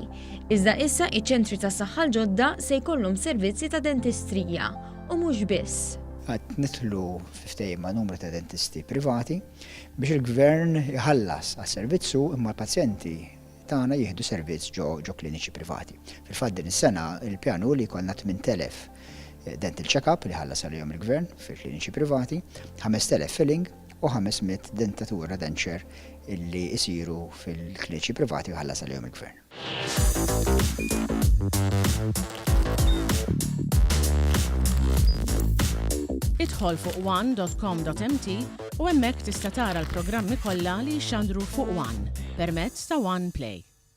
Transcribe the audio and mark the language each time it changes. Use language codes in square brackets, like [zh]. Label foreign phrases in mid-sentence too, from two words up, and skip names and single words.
[mt] Iżda issa iċ-ċentri tas-saħħa l-ġodda se jkollhom servizzi ta' dentistrija u mhux biss. Għad nidħlu f'ftehim ma' numru ta' dentisti privati biex il-Gvern jħallas għas-servizzu imma l-pazjenti tagħna jieħdu servizz ġo kliniċi privati. Fil-fatt din is-sena il-pjanu li jkollna 8,000 [en] dental check-up [mt] li ħallas għalihom il-Gvern fil-kliniċi privati, 5,000 filling u 500 dentatura denture illi jsiru fil-kliniċi privati u ħallas għalihom il-Gvern. Idħol fuq one.com.mt u hemmhekk tista' tara l-programmi kollha li jxandru fuq One permezz ta' One Play.